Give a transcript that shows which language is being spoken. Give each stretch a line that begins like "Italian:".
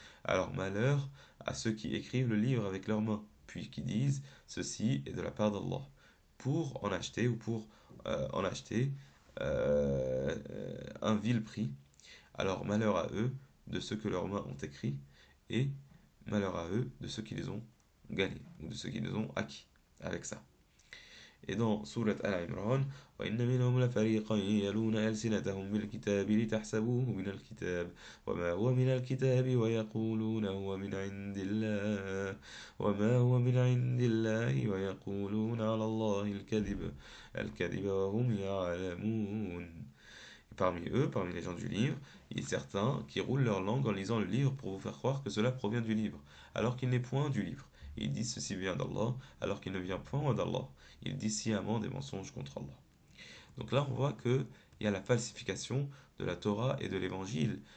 French: Alors malheur à ceux qui écrivent le livre avec leurs mains, puis qui disent ceci est de la part d'Allah, pour en acheter ou pour en acheter un vil prix. Alors malheur à eux de ceux que leurs mains ont écrit, et malheur à eux de ceux qui les ont gagnés, ou de ceux qui les ont acquis avec ça. Et dans Surat Al-Imran,
Arabic: وَإِنَّ مِنْهُمْ لَفَرِيقًا يَلُونَ أَلْسِنَتَهُم بِالْكِتَابِ لِتَحْسَبُوهُ مِنَ الْكِتَابِ وَمَا هُوَ مِنَ الْكِتَابِ وَيَقُولُونَ هُوَ مِنْ عِندِ اللَّهِ وَيَقُولُونَ عَلَى اللَّهِ الْكَذِبَ وَهُمْ يَعْلَمُونَ.
French: Et parmi eux, parmi les gens du livre, il y a certains qui roulent leur langue en lisant le livre pour vous faire croire que cela provient du livre, alors qu'il n'est point du livre. Ils disent ceci vient d'Allah, alors qu'il ne vient point d'Allah. Ils disent sciemment des mensonges contre Allah. Donc là, on voit qu'il y a la falsification de la Torah et de l'Évangile.